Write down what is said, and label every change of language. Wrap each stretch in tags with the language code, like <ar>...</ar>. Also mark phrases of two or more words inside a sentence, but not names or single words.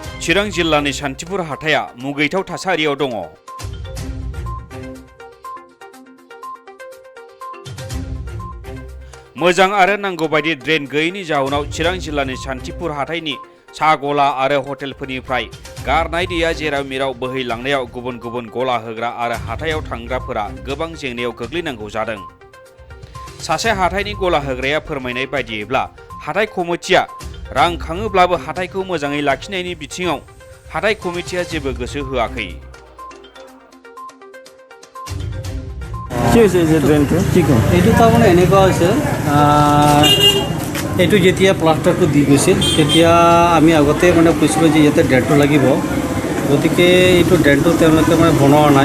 <brx>चिरां जिल्लानि शान्तिपुर हाथाया मुगैथाव थासारियाव दङ। मोजां आरो नांगौ बायदि ड्रेन गैयैनि जाउनाव चिरां जिल्लानि शान्तिपुर हाथायनि साहा गला आरो हटेलफोरनिफ्राय गारनाय दैया जेराव मेराव बोहैलांनायाव गुबुन गुबुन गला होग्रा आरो हाथायाव थांग्राफोरा गोबां जेंनायाव गोग्लैनांगौ जादों। सासे हाथायनि गला होग्राया फोरमायनाय बायदियैब्ला हाथाय कमिटिया रां खाङोब्लाबो हाथायखौ मोजाङै लाखिनायनि बिथिङाव हाथाय कमिटिया जेबो गोसो होआखै।</brx> <as>এইটো তাৰমানে এনেকুৱা হৈছে এইটো যেতিয়া প্লাষ্টাৰটো দি গৈছিল তেতিয়া আমি আগতে মানে কৈছিলোঁ যে ইয়াতে ড্ৰেনটো লাগিব, গতিকে এইটো ড্ৰেনটো তেওঁলোকে মানে বনোৱা নাই।</as>